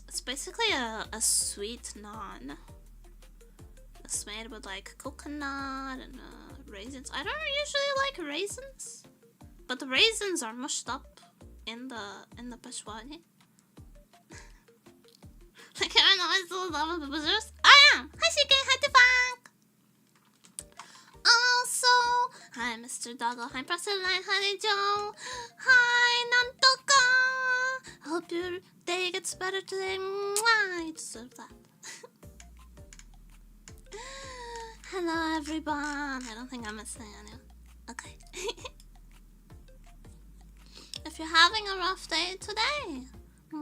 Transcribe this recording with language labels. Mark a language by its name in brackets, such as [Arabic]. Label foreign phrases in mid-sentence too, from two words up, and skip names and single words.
[English] It's basically a sweet naan. It's made with like coconut and raisins. I don't usually like raisins, but the raisins are mushed up in the peshwari. Like, I don't know, I still love it, but I am. Hi, Shike. Hi, Tefang. Also, hi, Mr. Doggo. Hi, President. Hi, Joe. Hi, Nantoka. I hope your day gets better today. Mwah, you deserve that. Hello, everyone. I don't think I'm missing anyone. Okay. If you're having a rough day today, better.